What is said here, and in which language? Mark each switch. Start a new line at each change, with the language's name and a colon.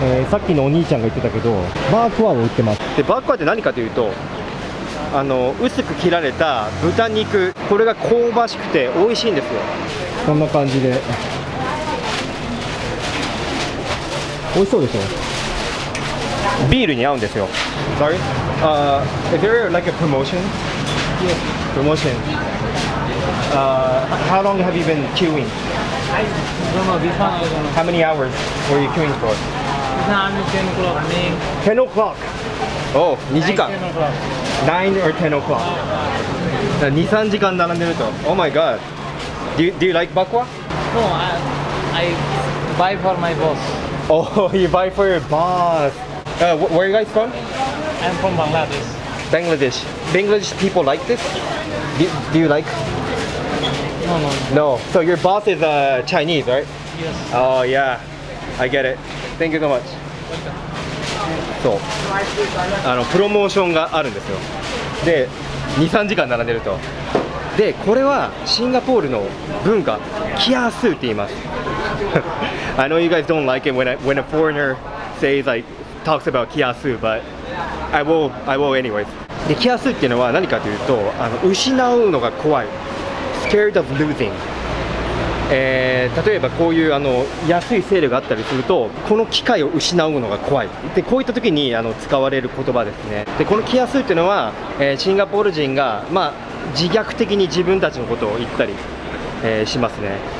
Japanese: さっきのお兄ちゃんが言ってたけど、バークワを売ってます。で、バークワって何かというと、薄く切られた豚肉、これが香ばしくて美味しいんですよ。こんな感じで美味しそうでしょ。ビールに合うんですよ。
English: Sorry? Is there like a promotion? Yes. Promotion. How long have you been queuing? I don't know, this one I don't know. How many hours were you queuing for? This one I'm 10 o'clock running. 10 o'clock. Oh,
Japanese: 2時間。
English: 10 o'clock. 9 or 10 o'clock.
Japanese: 2、3時間並んでると。
English: Oh my god. Do you like bakwa? No, I buy for my boss. Oh, you buy for your boss. Where are you guys from? I'm from Bangladesh. Bangladesh. Bangladesh people like this? Do you like? No, no. No. So your boss is Chinese, right? Yes. Oh yeah. I get it. Thank you so much. そう。
Japanese: プロモーションがあるんですよ。で、2、3時間並んでると。で、これはシンガポールの文化、キアースーって言います。
English: I know you guys don't like it when a foreigner says like talks about キアースー, but I will anyways.
Japanese: で、キアースーっていうのは何かというと、失うのが怖い。
English: Scared of losing.
Japanese: 例えばこういう安いセールがあったりすると、この機会を失うのが怖い。で、こういった時に使われる言葉ですね。で、このキアスーっていうのは、シンガポール人が自虐的に自分たちのことを言ったり、しますね。